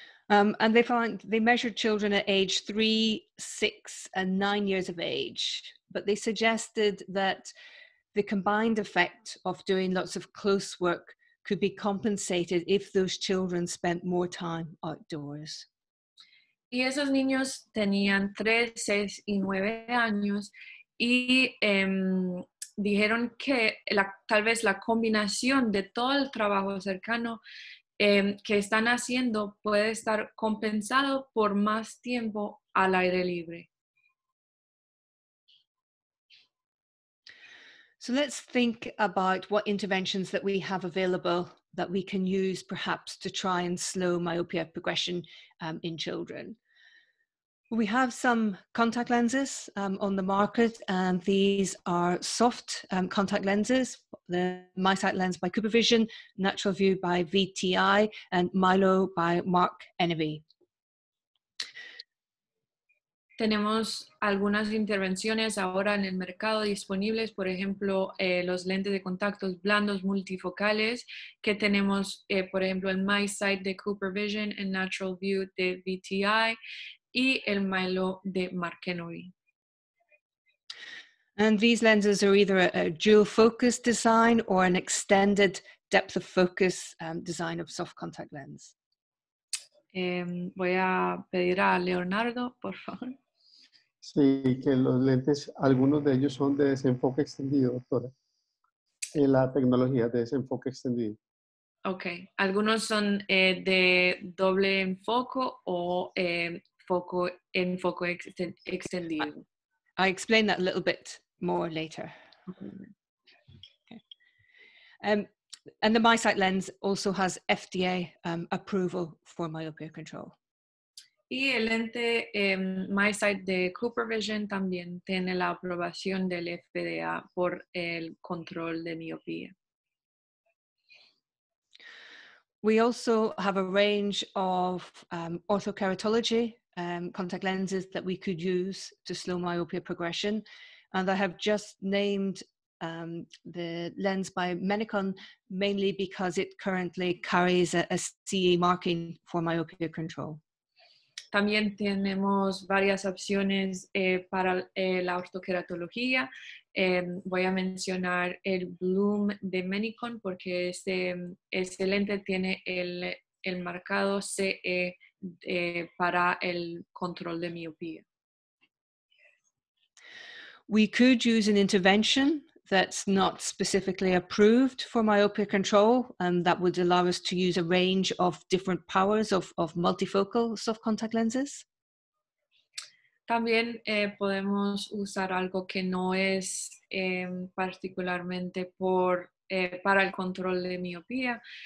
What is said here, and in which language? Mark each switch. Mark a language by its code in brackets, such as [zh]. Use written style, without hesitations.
[en] And they measured children at age 3, 6, and 9 years of age, but they suggested that the combined effect of doing lots of close work could be compensated if those children spent more time outdoors. [es] Y esos niños tenían 3, 6 y 9 años y dijeron que tal vez la combinación de todo el trabajo cercano que están haciendo puede estar compensado por más tiempo al aire libre. [en] So let's think about what interventions that we have available that we can use perhaps to try and slow myopia progression in children. We have some contact lenses on the market, and these are soft contact lenses, the MySight lens by Cooper Vision, Natural View by VTI, and Milo by Mark Enemy. [es] Tenemos algunas intervenciones ahora en el mercado disponibles, por ejemplo, los lentes de contactos blandos multifocales, que tenemos, por ejemplo, el MySight de Cooper Vision, el Natural View de VTI y el Milo de Markenoi. [en] And these lenses are either a dual focus design or an extended depth of focus design of soft contact lens. [es] Voy a pedir a Leonardo, por favor. Sí, que los lentes, algunos de ellos son de desenfoque extendido, doctora. La tecnología de desenfoque extendido. Ok, algunos son de doble enfoque o enfoque extendido. [en] I explain that a little bit more later. Okay. And the MySight lens also has FDA approval for myopia control. [es] Y el lente MySight de Cooper Vision también tiene la aprobación del FDA por el control de miopía. [en] We also have a range of orthokeratology contact lenses that we could use to slow myopia progression. And I have just named the lens by Menicon mainly because it currently carries a CE marking for myopia control. [es] También tenemos varias opciones para la ortokeratología. Voy a mencionar el Bloom de Menicon porque este lente tiene el marcado CE para el control de miopía. [en] We could use an intervention that's not specifically approved for myopia control, and that would allow us to use a range of different powers of multifocal soft contact lenses. [es] También podemos usar algo que no es particularmente para el control de miopía.